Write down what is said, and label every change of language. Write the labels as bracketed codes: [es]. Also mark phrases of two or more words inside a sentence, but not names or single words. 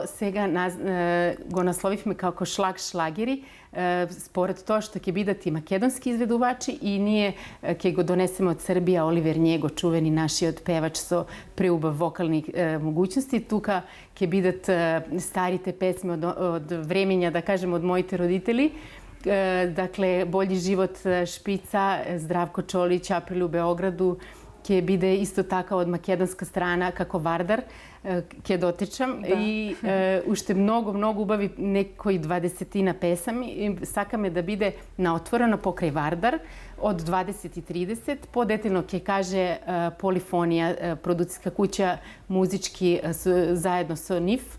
[mk] Сега го насловивме како Шлаг шлагери, според тоа што ќе бидат и македонски изведувачи и ние ќе го донесеме од Србија Оливер Njego, чувени нашиот певач со преубав вокални могуćности. Тука ќе бидат старите песми од времења, да кажем, од моите родители. [sr] Dakle, Bolji život Špica, Zdravko Čolić, April u Beogradu, [mk] ќе биде исто така од македонска страна како Вардар, ќе дотечам и уште многу убави некои 20 песами и сакаме да биде на отворено покрај Вардар од 20:30. Подетално ќе каже Полифонија, продуцерска куќа, музички заедно со нив.